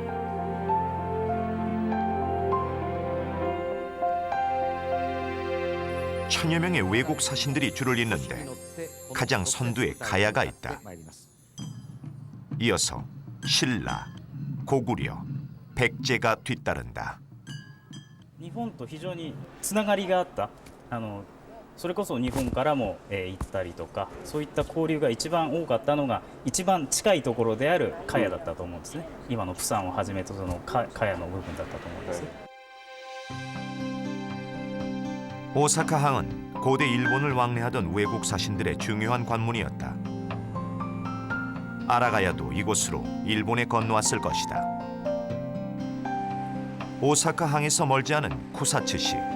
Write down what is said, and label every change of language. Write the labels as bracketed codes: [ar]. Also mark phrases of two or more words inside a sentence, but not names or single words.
[ko] 천여 명의 외국 사신들이 줄을 잇는데 가장 선두에 가야가 있다. 이어서 신라, 고구려, 백제가 뒤따른다. [ja] 日本と非常につながりがあった。それこそ日本からも、行ったりとか、そういった交流が一番多かったのが一番近いところであるカヤだったと思うんですね。今のプサンをはじめとそのカヤの部分だったと思うんです。 [ko] 오사카항은 고대 일본을 왕래하던 외국 사신들의 중요한 관문이었다. 아라가야도 이곳으로 일본에 건너왔을 것이다. 오사카항에서 멀지 않은 쿠사츠시.